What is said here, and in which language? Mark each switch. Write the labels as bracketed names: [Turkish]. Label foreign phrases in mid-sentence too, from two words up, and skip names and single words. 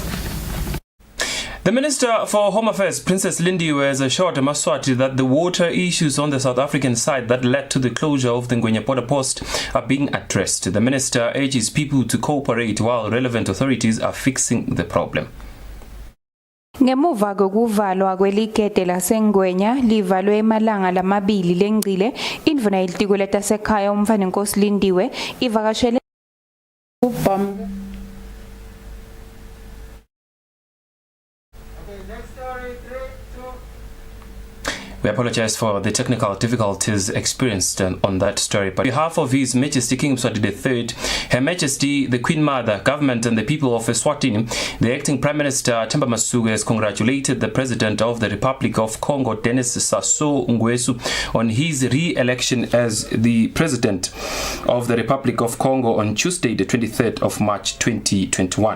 [English] The Minister for Home Affairs, Princess Lindiwe, has assured Maswati that the water issues on the South African side that led to the closure of the Ngwenya border post are being addressed. The Minister urges people to cooperate while relevant authorities are fixing the problem. [Swati] Ngemuva kokuvalwa kweligede laseNgwenya livalwe emalanga lamabili lengcile, indvuna yelitiko letasekhaya umfana Nkosi Lindiwe ivakashele [English] We apologize for the technical difficulties experienced on that story. But on behalf of His Majesty King Mswati III, Her Majesty the Queen Mother, government and the people of Eswatini, the acting Prime Minister Themba Masuku has congratulated the President of the Republic of Congo, Denis Sassou Nguesso, on his re-election as the President of the Republic of Congo on Tuesday, the 23rd of March 2021.